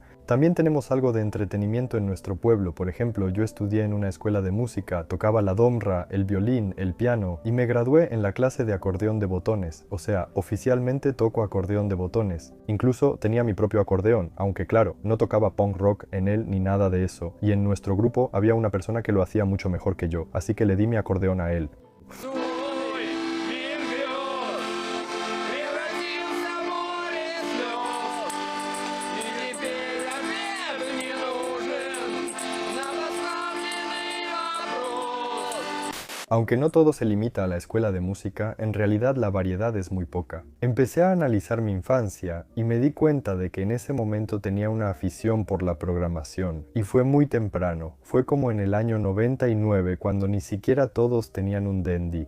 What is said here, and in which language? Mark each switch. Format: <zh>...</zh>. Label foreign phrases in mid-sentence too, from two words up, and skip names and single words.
<es>También tenemos algo de entretenimiento en nuestro pueblo. Por ejemplo, yo estudié en una escuela de música, tocaba la domra, el violín, el piano y me gradué en la clase de acordeón de botones. O sea, oficialmente toco acordeón de botones. Incluso tenía mi propio acordeón, aunque claro, no tocaba punk rock en él ni nada de eso. Y en nuestro grupo había una persona que lo hacía mucho mejor que yo, así que le di mi acordeón a él.</es> <ru>Твой мир грез превратился в море слез, и теперь ответ не нужен на поставленный вопрос.</ru> <es>Aunque no todo se limita a la escuela de música, en realidad la variedad es muy poca. Empecé a analizar mi infancia y me di cuenta de que en ese momento tenía una afición por la programación. Y fue muy temprano, fue como en el año 99 cuando ni siquiera todos tenían un Dendy.</es>